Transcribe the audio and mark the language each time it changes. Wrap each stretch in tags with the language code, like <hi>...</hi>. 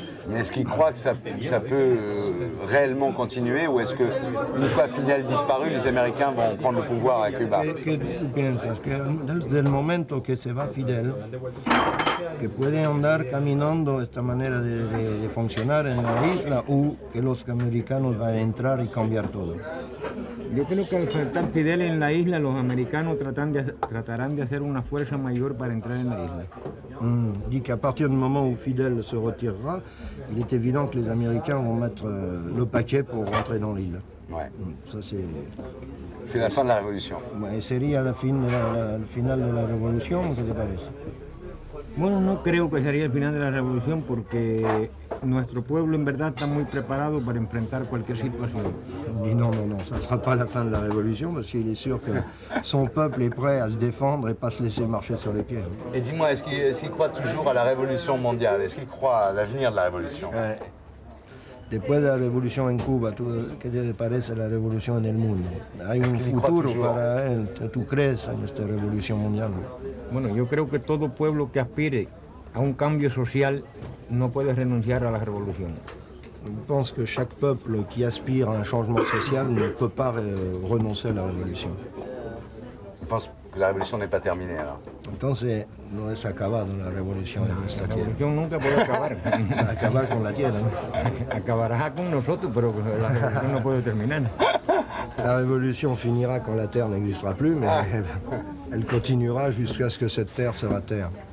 <fr>Mais est-ce qu'il croit que ça peut réellement continuer, ou est-ce qu'une fois Fidel disparu, les Américains vont prendre le pouvoir à Cuba?</fr> <es>¿Qué tú piensas? Que desde el momento que se va Fidel, que puede andar caminando esta manera de funcionar en la isla, o que los americanos van a entrar y cambiar todo? Yo creo que al faltar Fidel en la isla, los americanos tratarán de hacer una fuerza mayor para entrar en la isla.</es> <fr>Dit qu'à partir du moment où Fidel se retirera, il est évident que les Américains vont mettre le paquet pour rentrer dans l'île. Ouais. Ça C'est la fin de la révolution.</fr> <es>Ouais, sería el final de la revolución, ¿qué te parece? Bueno, no creo que sería el final de la revolución porque nuestro pueblo en verdad está muy preparado para enfrentar cualquier situación.</es> <fr>Il dit non, ça ne sera pas la fin de la révolution parce qu'il est sûr que son peuple est prêt à se défendre et pas se laisser marcher sur les pieds. Et dis-moi, est-ce qu'il croit toujours à la révolution mondiale? Est-ce qu'il croit à l'avenir de la révolution?</fr> <es>Después de la revolución en Cuba, ¿qué te parece la revolución en el mundo? ¿Hay un futuro para él? ¿Tú crees en esta revolución mundial? Bueno, yo creo que todo pueblo que aspire a un cambio social no puede renunciar a la revolución.</es> <fr>Je pense que chaque peuple qui aspire à un changement social ne peut pas renoncer à la révolution. Je pense que la révolution n'est pas terminée alors.</fr> <es>Entonces, no es acabado la revolución en esta La tierra. revolución nunca puede acabar. Acabar con la tierra, ¿no? Acabará con nosotros, pero la revolución no puede terminar.</es> <fr>La révolution finira quand la terre n'existera plus, mais elle continuera jusqu'à ce que cette terre sera terre.</fr>